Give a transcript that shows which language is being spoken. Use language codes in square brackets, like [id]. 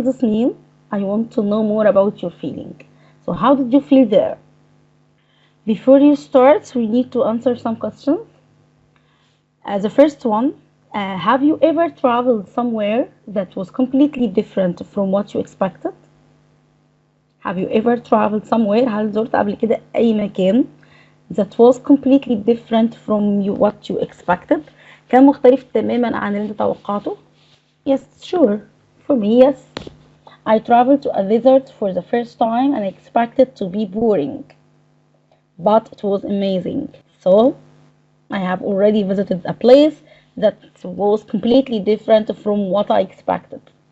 [en] This means I want to know more about your feeling. So how did you feel there? Before you start, we need to answer some questions. The first one, have you ever traveled somewhere that was completely different from what you expected? Have you ever traveled somewhere? [ar] هل زرت قبل كده أي مكان [en] that was completely different from what you expected؟ [ar] كان مختلف تماما عن اللي انت توقعته. [en] Yes, sure. For me, yes. I traveled to a desert for the first time and I expected to be boring, but it was amazing. So I have already visited a place that was completely different from what I expected.